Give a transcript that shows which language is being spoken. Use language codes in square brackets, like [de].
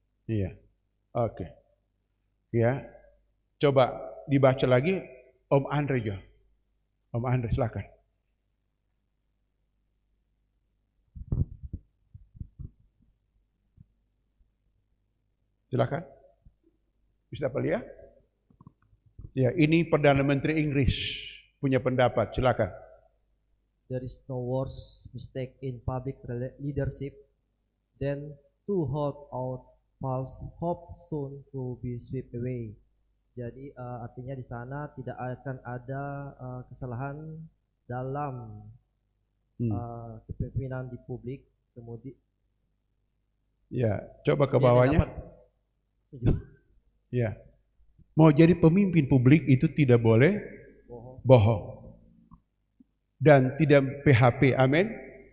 [id] Iya. Oke. Ya. Coba dibaca lagi. Om Andre jo. Om Andre silakan. Silakan. Bisa apa ya? Ya, ini Perdana Menteri Inggris punya pendapat. Silakan. [en] There is no worse mistake in public leadership than to hold out false hope soon to be swept away. [id] Jadi artinya di sana tidak akan ada kesalahan dalam kepemimpinan di publik, kemudian ya, coba ke bawahnya. Ya, mau jadi pemimpin publik itu tidak boleh bohong dan tidak PHP, amin.